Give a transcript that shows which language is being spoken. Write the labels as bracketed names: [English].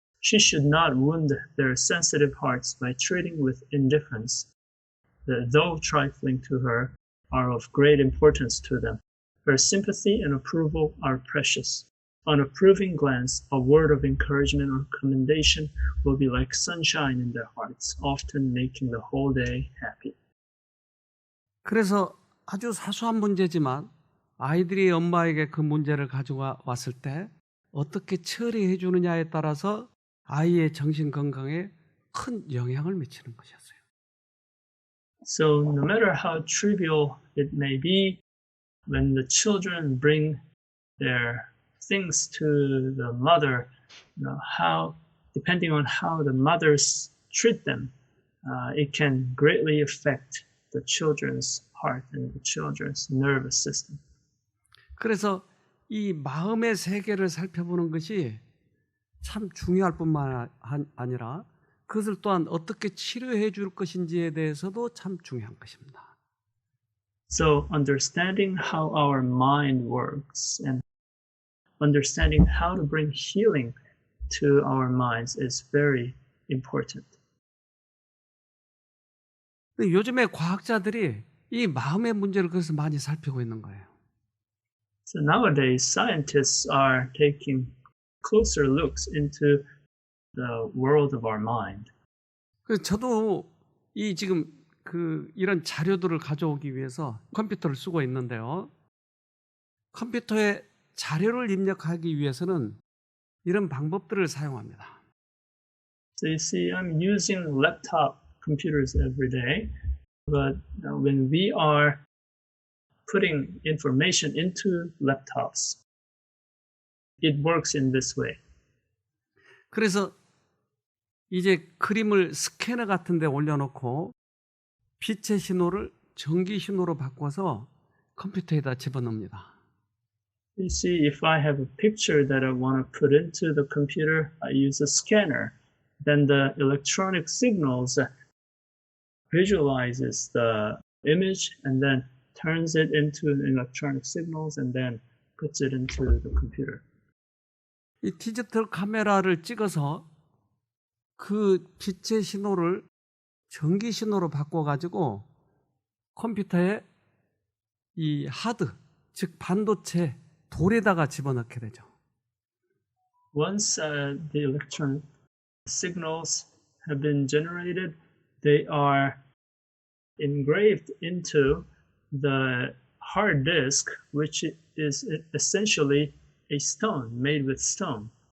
[English] She should not wound their sensitive hearts by treating with indifference that, though trifling to her, are of great importance to them. Her sympathy and approval are precious. An approving glance, a word of encouragement or commendation will be like sunshine in their hearts, often making the whole day happy. [Korean] 그래서 아주 사소한 문제지만 아이들이 엄마에게 그 문제를 가지고 왔을 때 어떻게 처리해 주느냐에 따라서 아이의 정신 건강에 큰 영향을 미치는 것이었어요. [English] So no matter how trivial it may be, when the children bring their things to the mother, how, depending on how the mothers treat them, it can greatly affect the children's heart and the children's nervous system. [Korean] 그래서 이 마음의 세계를 살펴보는 것이 참 중요할 뿐만 아니라 그것을 또한 어떻게 치료해 줄 것인지에 대해서도 참 중요한 것입니다. [English] So understanding how our mind works and understanding how to bring healing to our minds is very important. [Korean] 요즘에 과학자들이 이 마음의 문제를 그래서 많이 살피고 있는 거예요. [English] So nowadays, scientists are taking closer looks into the world of our mind. [Korean] 그래서 저도 지금 이런 자료들을 가져오기 위해서 컴퓨터를 쓰고 있는데요. 컴퓨터에 자료를 입력하기 위해서는 이런 방법들을 사용합니다. [English] So you see, I'm using laptop computers every day, but when we are putting information into laptops, it works in this way. [Korean] 그래서 이제 그림을 스캐너 같은 데 올려놓고 빛의 신호를 전기 신호로 바꿔서 컴퓨터에다 집어넣습니다. [English] You see, if I have a picture that I want to put into the computer, I use a scanner. Then the electronic signals visualizes the image and then turns it into electronic signals and then puts it into the computer. [Korean] 이 디지털 카메라를 찍어서 그 빛의 신호를 전기 신호로 바꿔가지고 컴퓨터에 이 하드, 즉 반도체 돌에다가 집어넣게 되죠. [English] Once the electronic signals have been generated, they are engraved into the hard disk, which is essentially a stone, made with stone.